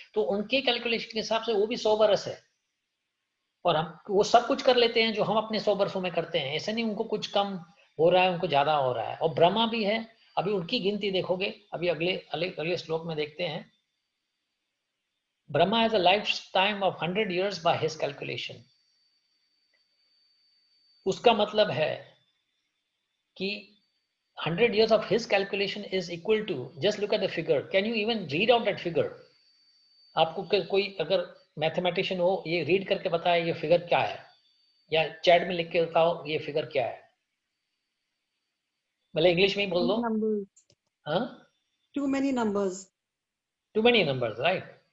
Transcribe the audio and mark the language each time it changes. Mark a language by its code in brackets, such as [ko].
[hi] तो उनके कैलकुलेशन के हिसाब से वो भी 100 बरस है, और हम वो सब कुछ कर लेते हैं जो हम अपने 100 बरसों में करते हैं। ऐसा नहीं उनको कुछ कम हो रहा है, उनको ज्यादा हो रहा है। और ब्रह्मा भी है, अभी उनकी गिनती देखोगे, अभी अगले श्लोक में देखते हैं। [en] Brahma has a life time of 100 years by his calculation. [hi] उसका मतलब है कि [en] 100 years of his calculation is equal to, just look at the figure, can you even read out that figure? [hi] आपको कोई अगर मैथमेटिशियन हो, ये रीड करके बताए ये फिगर क्या है, या चैट में लिख के बताओ ये फिगर क्या है, मतलब इंग्लिश में ही बोल दो। हाँ, [en] Too many numbers. Too many numbers, right.